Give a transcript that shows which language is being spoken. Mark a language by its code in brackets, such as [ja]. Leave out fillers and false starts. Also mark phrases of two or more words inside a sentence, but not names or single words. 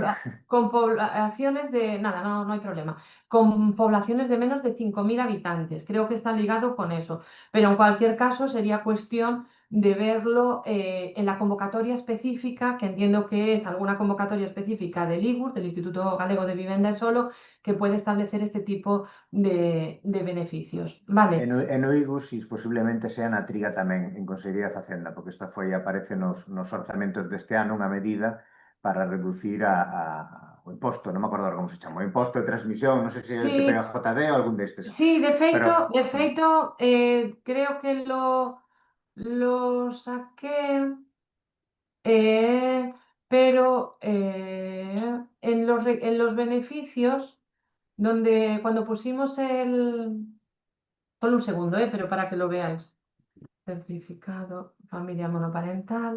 [es] Con poblaciones de, nada, no hay problema, con poblaciones de menos de 5.000 habitantes. Creo que está ligado con eso. Pero en cualquier caso sería cuestión de verlo en la convocatoria específica, que entiendo que es alguna convocatoria específica del IGUR, del Instituto Galego de Vivenda e Solo, que puede establecer este tipo de beneficios. Vale. [gl] E no IGUSIS posiblemente sea na triga tamén en Consellería de Facenda, porque esta foi aparece nos orzamentos deste ano unha medida para reducir o imposto, non me acordo ahora como se chama, o imposto de transmisión, non sei se é el que [es] Sí, [gl] pega JB ou algún destes. [es] sí, Pero [gl] de feito [es] creo que lo saqué. Pero en los beneficios, donde cuando pusimos el... Solo un segundo, pero para que lo veáis. Certificado, familia monoparental.